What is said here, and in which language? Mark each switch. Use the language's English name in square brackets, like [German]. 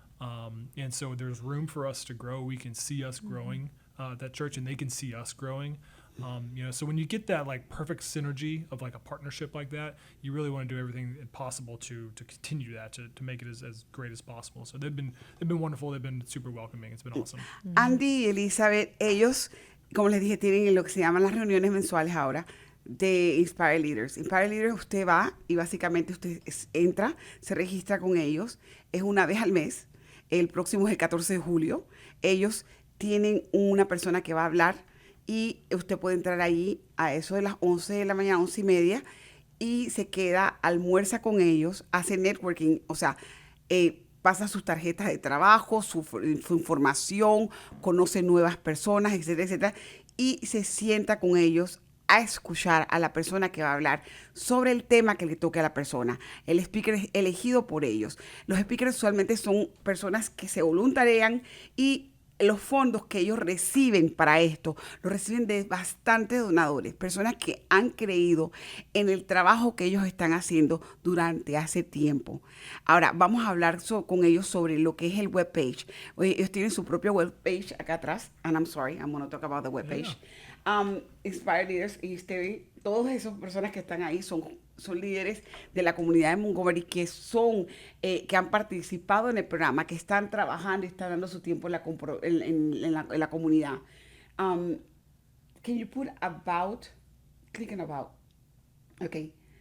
[English] And so there's room for us to grow. We can see us growing that church, and they can see us growing. So when you get that like perfect synergy of like a partnership like that, you really want to do everything possible to continue that, to make it as great as possible. So they've been wonderful. They've been super welcoming. It's been awesome. [Spanish] Andy y Elizabeth, ellos, como les dije, tienen lo que se llaman las reuniones mensuales ahora de Inspire Leaders. Inspire Leaders, usted va y básicamente usted entra, se registra con ellos, es una vez al mes, el próximo es el 14 de julio, ellos tienen una persona que va a hablar y usted puede entrar ahí a eso de las 11 de la mañana, 11:30, y se queda, almuerza con ellos, hace networking, o sea, pasa sus tarjetas de trabajo, su información, conoce nuevas personas, etcétera, etcétera, y se sienta con ellos a escuchar a la persona que va a hablar sobre el tema que le toque a la persona. El speaker es elegido por ellos. Los speakers usualmente son personas que se voluntarian y los fondos que ellos reciben para esto, los reciben de bastantes donadores, personas que han creído en el trabajo que ellos están haciendo durante hace tiempo. Ahora, vamos a hablar con ellos sobre lo que es el webpage. Ellos tienen su propio webpage acá atrás, [English] and I'm sorry, I'm going to talk about the webpage. [Spanish] Inspire Leaders, y todas esas personas que están ahí son líderes de la comunidad de Montgomery que han participado en el programa, que están trabajando y están dando su tiempo en la comunidad. [English] Can you put about? Click on about. Okay.